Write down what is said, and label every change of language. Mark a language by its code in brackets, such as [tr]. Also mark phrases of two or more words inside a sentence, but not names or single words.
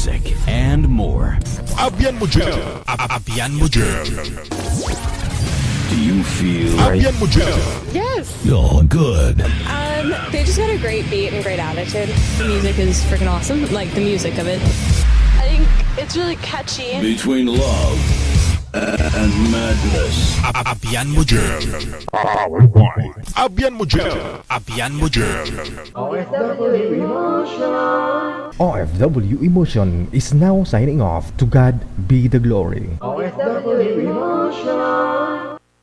[en] and more. [hil] Abyan mo dyan. Abyan mo dyan. [en] Do you feel [hil] Abyan mo dyan? [en] Yes. You're good. They just got a great beat and great attitude. The music is freaking awesome. Like the music of it. I think it's really catchy. Between love and madness. [hil] Abyan mo dyan. Abyan mo dyan. Abyan mo dyan. [en] OFW Emotion is now signing off. To God be the glory. OFW Emotion.